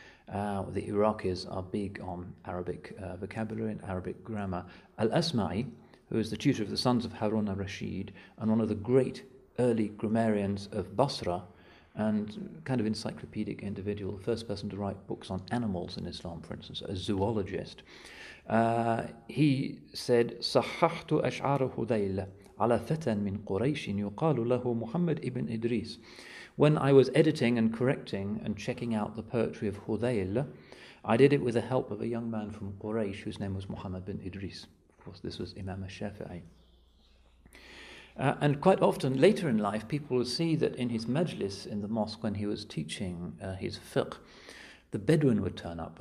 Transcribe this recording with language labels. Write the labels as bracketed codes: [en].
[en] The Iraqis are big on Arabic vocabulary and Arabic grammar. Al-Asma'i, who is the tutor of the sons of Harun al-Rashid and one of the great early grammarians of Basra, and kind of encyclopedic individual, the first person to write books on animals in Islam, for instance, a zoologist. He said, [ar] صححت أشعار هذيل على فتى من قريش يقال له محمد ibn Idris. [en] When I was editing and correcting and checking out the poetry of Hudayl, I did it with the help of a young man from Quraysh whose name was Muhammad bin Idris. Of course, this was Imam Shafi'i. And quite often later in life, people will see that in his majlis in the mosque when he was teaching his fiqh, the Bedouin would turn up.